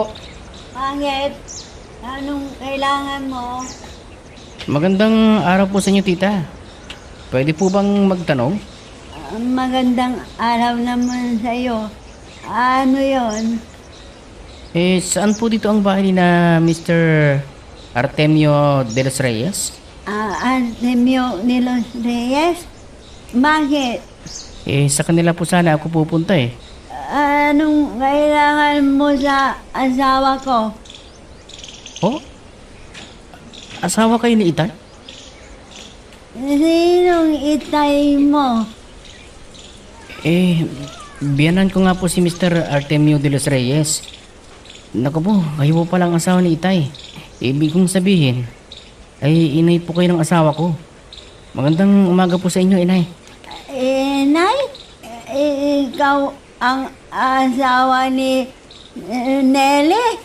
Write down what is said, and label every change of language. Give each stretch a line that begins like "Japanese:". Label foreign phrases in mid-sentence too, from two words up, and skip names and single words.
Filipino: Bakit? Anong kailangan mo? Magandang araw po sa inyo, tita. Pwede po bang magtanong? Magandang araw naman sa'yo. Ano yon? Saan po dito ang bahay ni na Mr. Artemio de los Reyes? Artemio de los Reyes? Bakit? Sa kanila po sana ako pupunta eh. Anong kailangan mo sa asawa ko? Oh? Asawa kayo ni Itay? Sinong itay mo? Biyanan ko nga po si Mr. Artemio de los Reyes. Naku po, kayo po palang asawa ni Itay. Ibig kong sabihin, ay inay po kayo ng asawa ko. Magandang umaga po sa inyo, inay. Nay? Ikaw ang asawa ni Nelly?